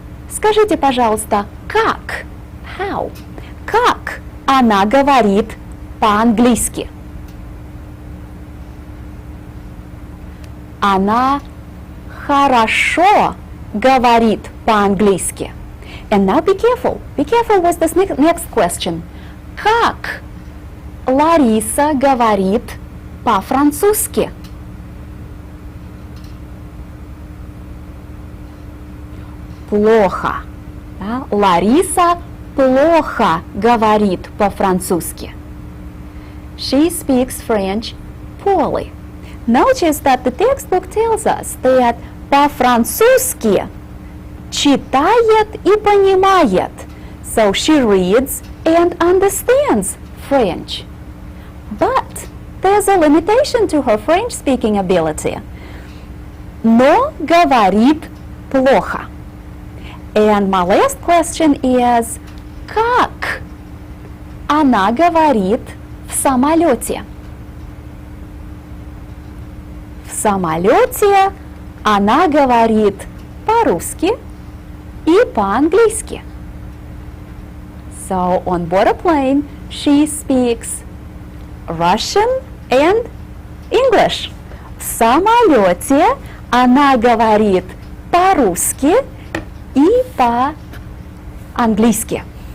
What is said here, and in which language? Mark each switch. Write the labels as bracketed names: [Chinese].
[Russian] Скажите, пожалуйста, как? [English] How? [Russian] Как она говорит по-английски? Она хорошо говорит по-английски. [English] And now be careful. Be careful with this next question. [Russian] Как Лариса говорит по-французски? Плохо. Да? Лариса плохо говорит по-французски. [English] She speaks French poorly. Notice that the textbook tells us that [Russian] по-французски читает и понимает. [English] So she reads and understands French. But there's a limitation to her French speaking ability. [Russian] Но говорит плохо. [English] And my last question is, [Russian] как она говорит в самолете? В самолете она говорит по-русски и по-английски. [English] So on board a plane, she speaks Russian and English. [Russian] В самолете она говорит по-русски и по-английски.